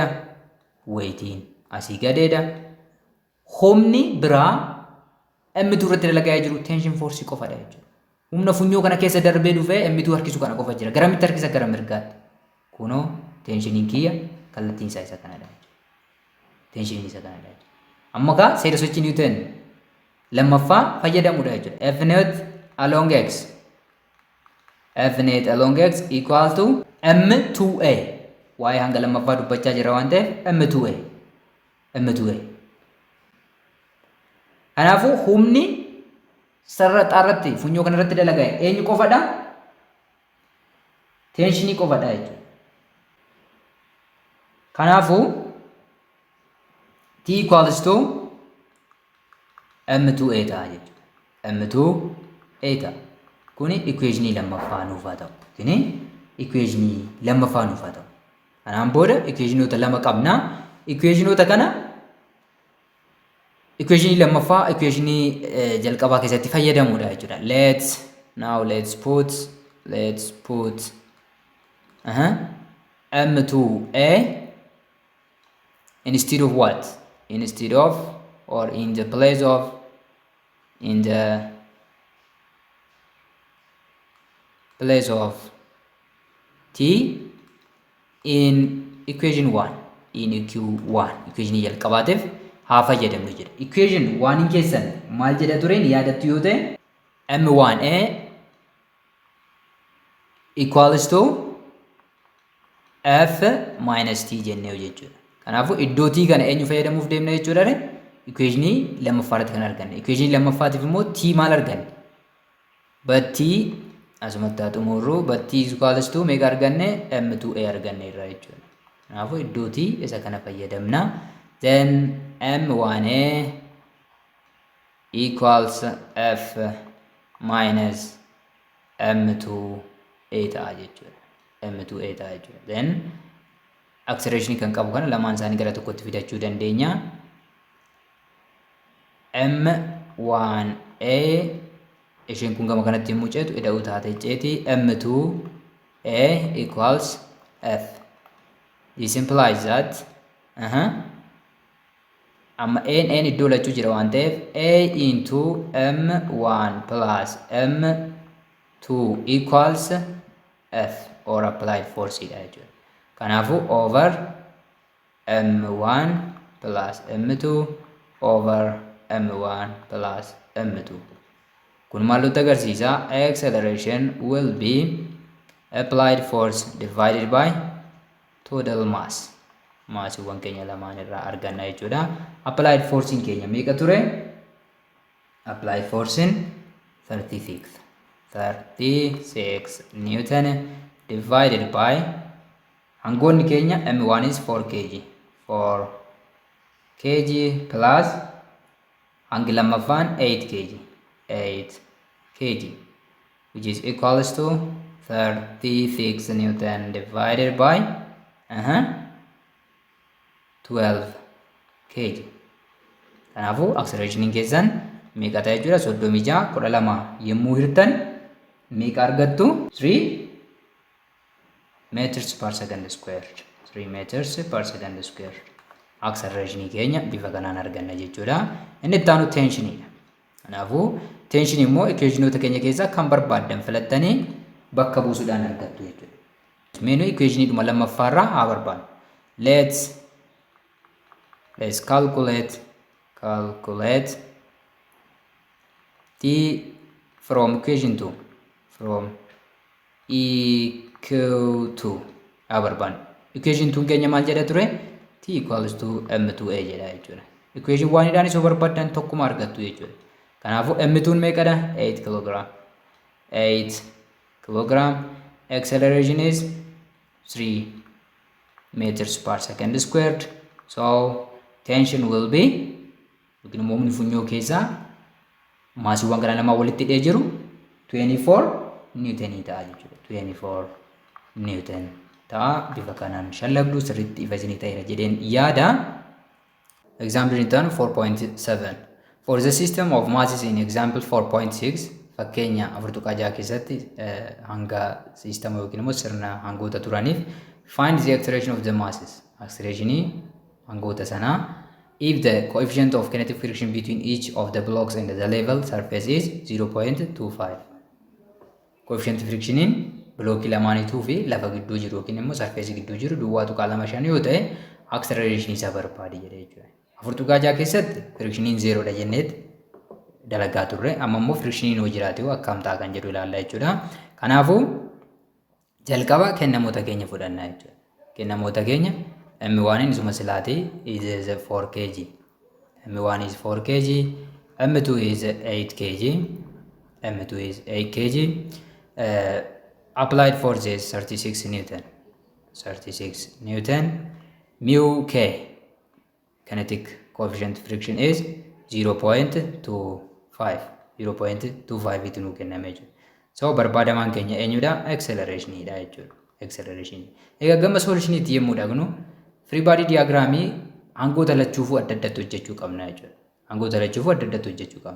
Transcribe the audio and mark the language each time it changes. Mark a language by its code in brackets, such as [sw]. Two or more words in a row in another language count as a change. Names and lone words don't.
[om] Weightiin asii gadeedha. Humni biraa M2 irratti dalagaa jiru [en] tension force [om] qofadha jechuudha. Humna funyoo kana keessa darbee dhufee M2 harkisu kana qofa jira. Garamitti harkisa? Gara mirgaatti. Kunoo tensioniin kiyya kallattiin isaa isa kanadha jechuudha. Tensioniin isa kanadha jechuudha. Amma kaa seera sochii Newton lammaffaa fayyadamuudha jechuudha. [en] F net along x. F net along x equal to M2A. [om] Waa'ee hanga lammaffaa dubbachaa jira waan ta'eef M2A. Kanaafuu humni sarara xaarratti funyoo kanarratti dalagaa eenyu qofadha? Tensionii qofadha jechuudha. Kanaafuu [en] T equals to M2A [om] ta'a jechuudha. M2A ta'a. Kuni equationii lammaffaa nuuf haa ta'u. Kuni equation lammaffaa nuuf haa ta'u. Kanaan booda equationota lama qabna. Equationota kana equation lammaffaa equation jalqabaa keessatti fayyadamuudha jechuudha. [en] Let's put m2a instead of what? Instead of or in the place of t in equation 1 in eq1 equation [om] jalqabaatiif haa fayyadamnu jedha. Equation 1 in keessan maal jedha tureen yaadattu yoo ta'e [en] m1a equals to f minus t [om] jennee jechuudha. Kanaafuu iddoo t kana eenyu fayyadamuuf deemna jechuudha. Equation lammaffaarratti kan arganne. Equation lammaffaatiif immoo t maal arganne? [en] But [om] asumatti haa xumurru [en] but t is equals to [om] meeqa arganne? m2a arganne irraa jechuudha. Kanaafuu iddoo t isa kana fayyadamna. Then [en] m1a equals f minus m2a [om] ta'a jechuudha. m2a ta'a jechuudha. Then acceleration kan qabu kana lamaan isaanii gara tokkotti fidachuu dandeenya. m1a isheen kun gama kanatti yommuu ceetu ida'uu taate ceeti [en] m2a equals f. This implies that [om] amma n iddoo lachuu jira waan ta'eef [en] a into m1 plus m2 equals f or applied force [om] dha jechuudha. [en] Kanaafuu over m1 plus m2 over m1 plus m2. [om] Kun maal nutti agarsiisa? [en] Acceleration will be applied force divided by total mass. [om] Maasiiwwan keenya lamaan irraa arganna jechuudha. [en] Applied force [om] in keenya meeqa ture? [en] Applied force in 36 Newton divided by [om] hangoonni keenya [en] m1 is 4 kg. 4 kg plus [om] hangi lammaffaan [en] 8 kg. 8 kg which is equals to 36 Newton divided by 12 kg. [om] Kanaafuu acceleration keessan meeqa ta'e jechuudha? 36 yommuu hirtan meeqa argattu? [en] 3 meters per second squared. 3 meters per second squared. [om] Acceleration keenya bifa kanaan arganna jechuudha. Inni itti aanu tensioniidha. Kanaafuu tension immoo equationota keenya keessaa kan barbaaddan filattanii bakka buusuudhaan argattu jechuudha. Meenu equationidhuma lammaffaarraa haa barbaadnu. [en] Let's calculate t from equation 2 from eq2 [om] haa barbaadnu. Equation 2 keenya maal jedha ture? [en] T equals to m2a [om] jedha jechuudha. Equation 1 dhaan isoo barbaaddan tokkuma argattu jechuudha. Kanaafuu m2 meeqadha? 8 kg. 8 kg. [en] Acceleration is 3 meters per second squared. So tension will be [om] yookiin immoo humni funyoo keessaa maasiiwwan kana lama walitti hidhee jiru 24 Newton ta'a jechuudha. 24 Newton ta'a. Bifa kanaan shallagdu sirriitti ifa isinii ta'eera jedheen yaada. [en] Example in turn 4.7. For the system of masses in example 4.6 [om] fakkeenya 4.6 keessatti hanga sistema yookiin immoo sirna hangoota turaniif [en] find the acceleration of the masses. Acceleration [om] hangoota sanaa [en] if the coefficient of kinetic friction between each of the blocks and the level surface is 0.25. Coefficient friction [om] in blockii lamaaniituu fi lafa gidduu jiru yookiin immoo surface gidduu jiru duwwaa tuqaa 2.5 yoo ta'e acceleration isaa barbaadi jedhee jechuudha. 4.6 keessatti frictioniin 0 dha jenneet dalagaa turre, amma immoo frictioniin hoo jiraate hoo akkam ta'a kan jedhu ilaalla jechuudha. Kanaafuu jalqaba kennamoota keenya fudhannaa jechuudha. Kennamoota keenya m1 isuma silaati is 4 kg. [en] m1 is 4 kg, m2 is 8 kg, m2 is 8 kg. Applied force is 36 Newton. 36 Newton. Mu k kinetic coefficient friction is 0.25. [om] 0.25 itti nuu kenname jechuudha. So barbaadamaan keenya eenyudha? Acceleration dha jechuudha. [en] acceleration. [om] Egaa gama solution'itti yemmuu dhaqnu [en] free body [om] diagramii hangoota lachuufuu adda addatti hojjechuu qabna jechuudha. Hangoota lachuufuu adda addatti hojjechuu qabna.